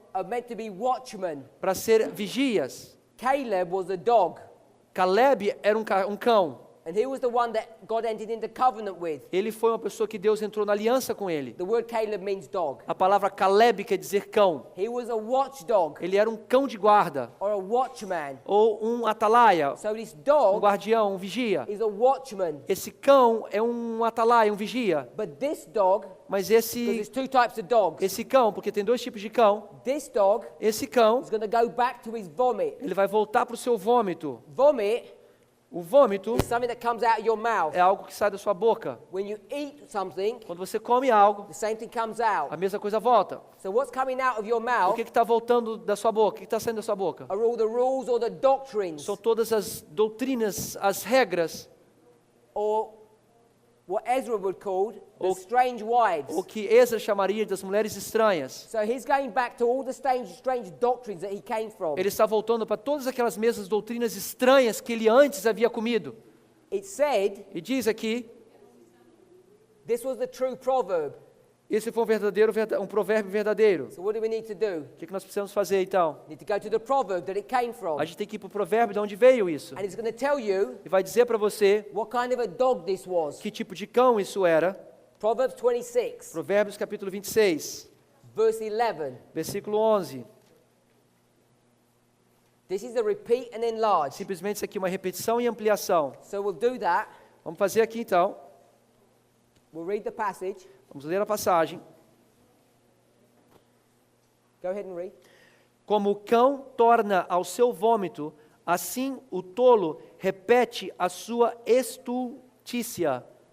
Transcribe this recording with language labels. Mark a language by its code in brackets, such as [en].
[en] are meant to be watchmen. [pt] para ser vigias. [en] Caleb was a dog, [pt] Caleb era um cão. [en] and he was the one that God entered into covenant with. [pt] Ele foi uma pessoa que Deus entrou na aliança com ele. [en] The word Caleb means dog. [pt] A palavra Caleb quer dizer cão. [en] He was a watchdog [pt] Ele era um cão de guarda, [en] or a watchman. [pt] ou um atalaia, [en] So this [pt] um [en] dog [pt] guardião, um vigia. [en] is a watchman. [pt] Esse cão é um atalaia, um vigia. [en] But this dog, [pt] Mas [en] because there's 2 types of dogs, [pt] esse cão, porque tem 2 tipos de cão, [en] this dog [pt] esse cão, [en] is going to go back to his vomit. [pt] ele vai voltar para o seu vômito. [en] Vomit [pt] O vômito [en] is something that comes out of your mouth. [pt] é algo que sai da sua boca. [en] When you eat something, [pt] Quando você come algo, [en] the same thing comes [pt] a [en] out. [pt] mesma coisa volta. [en] So what's coming out of your [pt] O [en] mouth [pt] que está voltando da sua boca? O que está saindo da sua boca? [en] are all the rules or the doctrines [pt] São todas as doutrinas, as regras, [en] or what Ezra would call the [pt] Ou- [en] strange wives. [pt] o que Ezra chamaria das mulheres estranhas. [en] So he's going back to all the strange doctrines that he came from. [pt] Ele está voltando para todas aquelas mesmas doutrinas estranhas que ele antes havia comido. [en] It said [pt] E diz aqui, [en] this was the true proverb. [pt] esse foi um provérbio verdadeiro. [en] So what do we need to do? [pt] O que nós precisamos fazer então? [en] We need to go to the proverb that it came from. [pt] A gente tem que ir para o provérbio de onde veio isso. [en] And it's going to tell you [pt] E vai dizer para você [en] what kind of a dog this was. [pt] que tipo de cão isso era. [en] Proverbs 26, [pt] Provérbios capítulo 26, [en] verse 11. [pt] versículo 11. [en] This is a repeat and enlarge. [pt] Simplesmente isso aqui é uma repetição e ampliação. [en] So we'll do that. [pt] Vamos fazer aqui então. [en] We'll read the passage. [pt] Vamos ler a passagem. [en] Go ahead and read. [pt] Como o cão torna ao seu vômito, assim o tolo repete a sua estultícia.